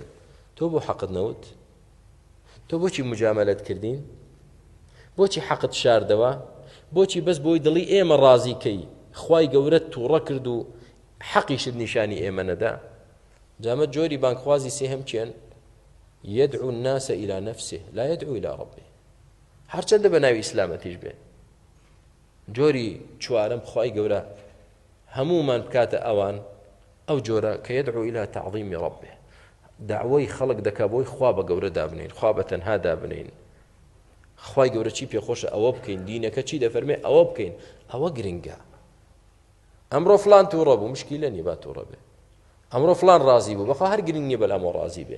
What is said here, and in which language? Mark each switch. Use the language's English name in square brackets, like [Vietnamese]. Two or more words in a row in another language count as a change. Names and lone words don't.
[Central Kurdish] تۆ بۆ حەقت نەوت؟ تۆ بۆچی مجامەلەت کردین؟ بۆچی حەقت شاردەوە؟ بۆچی بەس بۆی دڵی ئێمە ڕازیکەی خوای گەورەت تووڕە کرد و حەقیشت نیشانی ئێمە نەدا؟ جامە جۆری بانگخوازی سێهەم چیان؟ [Arabic] يدعو الناس إلى نفسه لا يدعو إلى ربه. [Central Kurdish] هەرچەندە بە ناوی ئیسلامەتیش بێ. جۆری چوارەم خوای گەورە هەمومان بکاتە ئەوان ئەو جۆرە کە [Arabic] يدعو إلى تعظيم ربه، [Central Kurdish] داوای خەڵک دەکا بۆی خوا بە گەورە دابنین، خوا بە تەنها دابنین، خوای گەورە چی پێخۆشە ئەوە بکەین، دینەکە چی دەفەرمێ ئەوە بکەین. ئەوە گرنگە. ئەمڕۆ فلان تووڕە بوو، مشکیلە نیە با تووڕە بێ. ئەمڕۆ فلان ڕازی بوو، بەخوا هەر گرنگ نییە بەلامۆ ڕازی بێ.